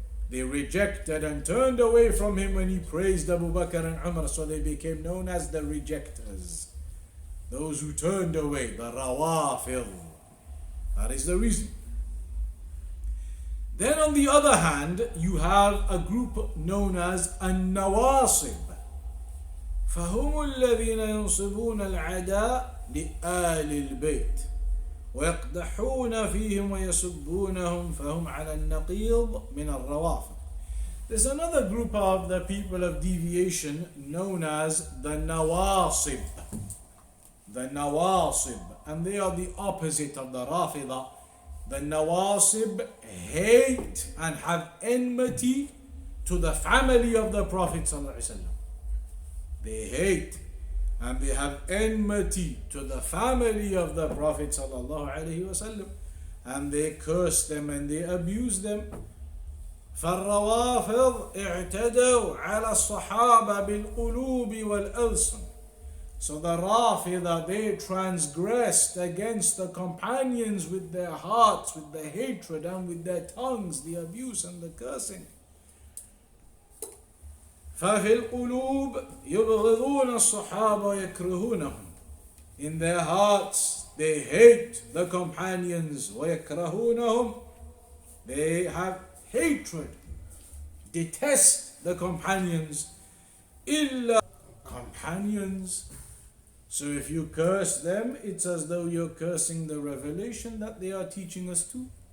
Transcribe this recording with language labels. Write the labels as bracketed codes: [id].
[en] They rejected and turned away from him when he praised Abu Bakr and Umar, so they became known as the rejectors. Those who turned away, the Rawafid. That is the reason. Then on the other hand, you have a group known as Nawāsib. [ar] فهم الذين ينصبون العداء لآل البيت ويقدحون فيهم ويسبونهم فهم على النقيض من الروافض. [en] There's another group of the people of deviation known as the Nawāsib. The Nawāsib, and they are the opposite of the Rāfidah. The Nawāsib hate and have enmity to the family of the Prophet ﷺ. They hate and they have enmity to the family of the Prophet ﷺ, and they curse them and they abuse them. [ar] فالروافض اعتدوا على الصحابة بالقلوب والألسن. [en] So the Rāfidah, they transgressed against the companions with their hearts, with the hatred and with their tongues, the abuse and the cursing. [ar] ففي القلوب يبغضون الصحابة ويكرهونهم. [en] In their hearts they hate the companions, [ar] ويكرهونهم. [en] They have hatred, detest the companions. إلا companions. So if you curse them, it's as though you're cursing the revelation that they are teaching us to.